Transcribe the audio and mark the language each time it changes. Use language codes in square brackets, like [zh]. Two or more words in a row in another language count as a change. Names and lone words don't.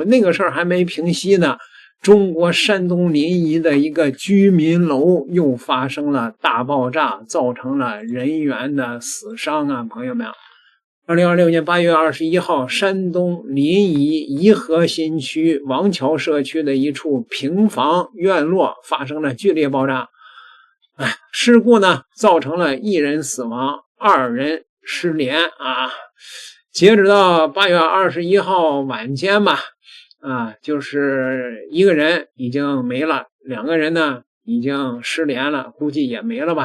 [zh] 那個事兒還沒平息呢，中國山東臨沂的一個居民樓又發生了大爆炸，造成了人員的死傷啊，朋友們。2026年8月21號，山東臨沂頤和新區王橋社區的一處平房院落發生了剧烈爆炸。事故呢，造成了1人死亡，2人失联啊。截止到8月21号晚间吧，就是1个人已經沒了，2個人呢已經失聯了，估計也沒了吧。